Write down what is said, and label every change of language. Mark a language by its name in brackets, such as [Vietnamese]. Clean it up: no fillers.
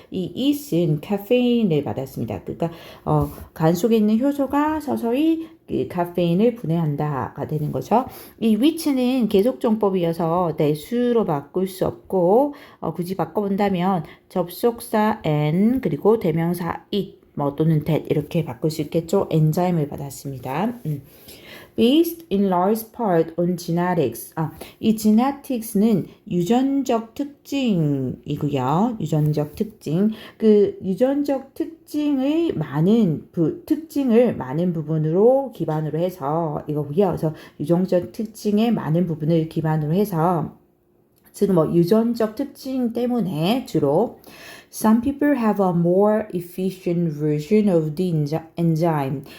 [Korean] 이 it은 카페인을 받았습니다. 그러니까 간 속에 있는 효소가 서서히 카페인을 분해한다가 되는 거죠. 이 which는 계속정법이어서 내수로 바꿀 수 없고 굳이 바꿔본다면 접속사 and 그리고 대명사 it 또는 that 이렇게 바꿀 수 있겠죠. 엔자임을 받았습니다. [English] Based in large part on genetics. [Korean] 이 genetics는 유전적 특징이고요. 유전적 특징. 그 유전적 특징을 많은 부분으로 기반으로 해서 이거고요. 그래서 유전적 특징의 많은 부분을 기반으로 해서 지금 유전적 특징 때문에 주로 [English] Some people have a more efficient version of the enzyme.